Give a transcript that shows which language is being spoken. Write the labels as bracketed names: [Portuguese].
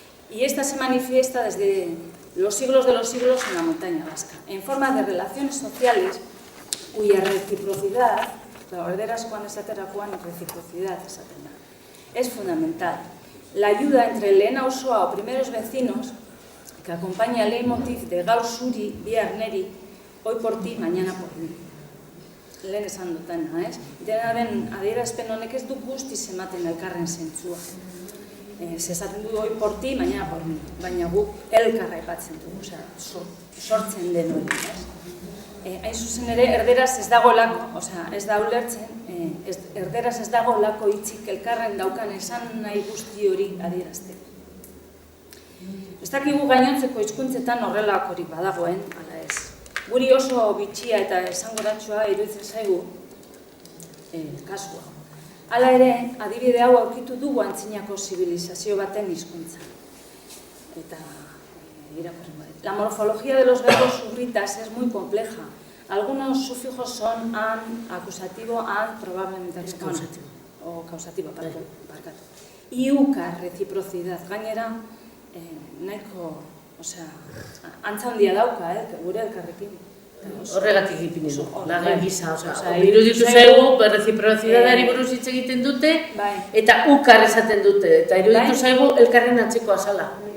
[Spanish] Y esta se manifiesta desde los siglos de los siglos en la montaña vasca, en forma de relaciones sociales cuya reciprocidad, [Basque] erderazkoan esaterakoan reciprocidad esaten da, [Spanish] es fundamental. La ayuda entre el [Basque] lehen auzoa [Spanish] o primeros vecinos que acompaña el leitmotiv de [Basque] gaur zuri, bihar neri, [Spanish] hoy por ti, mañana por mí. [Basque] Lehen esan dutena, ez? Denaren adierazpen honek ez du guztiz ematen elkarren zentzua. Esaten du [Spanish] hoy por ti, mañana por mí, [Basque] baina guk elkarra aipatzen dugu, sortzen den hori, ez? Hain zuzen ere, erderaz ez dago lako, ez da ulertzen, erderaz ez dago lako hitzik elkarren daukan esan nahi guzti hori adierazteko. Ez dakigu gainontzeko hizkuntzetan horrelakorik badagoen, ala ez. guri oso bitxia eta esanguratsua iruditzen zaigu kasua. Hala ere, adibide hau aurkitu dugu antzinako zibilizazio baten hizkuntza. Eta irakurri bai. [Spanish] La morfología de los verbos urritas es muy compleja. Algunos sufijos son an, acusativo, an, probablemente causativo. O causativo, barkatu. Iuka, reciprocidad. [Basque] Gainera, nahiko, antza handia dauka, gure elkarrekin. Horregatik ipinidu, lagen gisa, iruditu zaigu, reciprocidadari buruz hitz egiten dute, eta ukar esaten dute, eta iruditu zaigu elkarren atzeko azala.